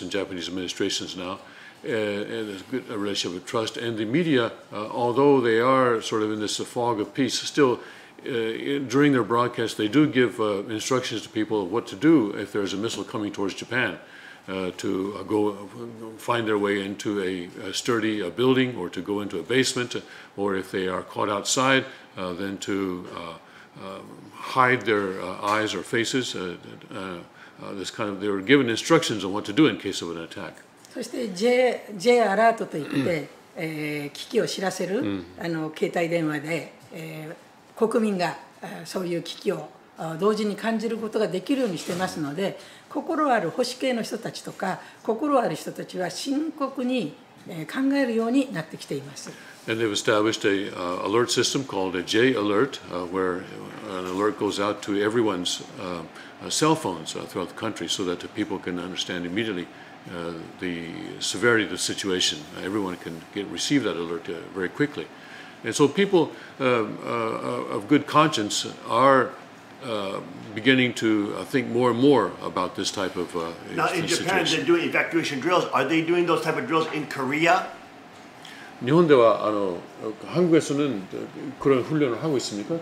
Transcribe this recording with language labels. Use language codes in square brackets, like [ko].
[en] and Japanese administrations now. And there's a good relationship of trust, and the media, although they are sort of in this fog of peace, still during their broadcast they do give instructions to people of what to do if there's a missile coming towards Japan, to go find their way into a sturdy building, or to go into a basement, or if they are caught outside, then to hide their eyes or faces. This kind of, they were given instructions on what to do in case of an attack. [ja] そして J アラートといって、危機を知らせる、携帯電話で、国民がそういう危機を同時に感じることができるようにしてますので、心ある保守系の人たちとか心ある人たちは深刻に考えるようになってきています。 [en] And they've established a alert system called a J alert, where an alert goes out to everyone's cell phones throughout the country, so that the people can understand immediately the severity of the situation. Everyone can receive that alert very quickly. And so people of good conscience are beginning to think more and more about this type of now in Japan, they're doing evacuation drills. Are they doing those type of drills in Korea? [ja] 日本では [ko] 한국에서는 그런 훈련을 하고 있습니까?